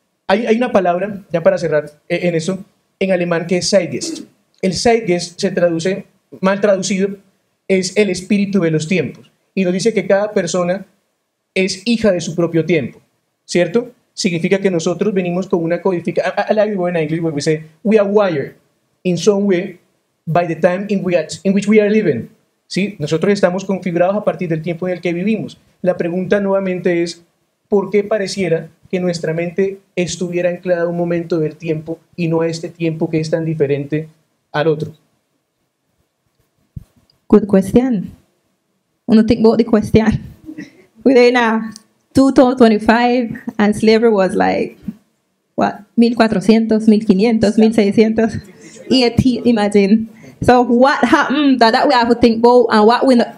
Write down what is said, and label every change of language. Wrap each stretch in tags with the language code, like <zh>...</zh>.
<es>Hay una palabra, ya para cerrar en eso, en alemán, que es Zeitgeist. El Zeitgeist se traduce mal traducido, es el espíritu de los tiempos. Y nos dice que cada persona es hija de su propio tiempo, ¿cierto? Significa que nosotros venimos con una codificación.</es> <en>I like the word in English where we say, we are wired in some way by the time in which we are living.</en> <es>¿Sí? Nosotros estamos configurados a partir del tiempo en el que vivimos. La pregunta nuevamente es, ¿por qué pareciera que nuestra mente estuviera anclada a un momento del tiempo y no a este tiempo que es tan diferente al otro?</es> <en>Good question. When you think about the question, we're in 2025 and slavery was like, what, 1400, 1500, 1600? Imagine. So what happened that we have to think about and what we know.</en>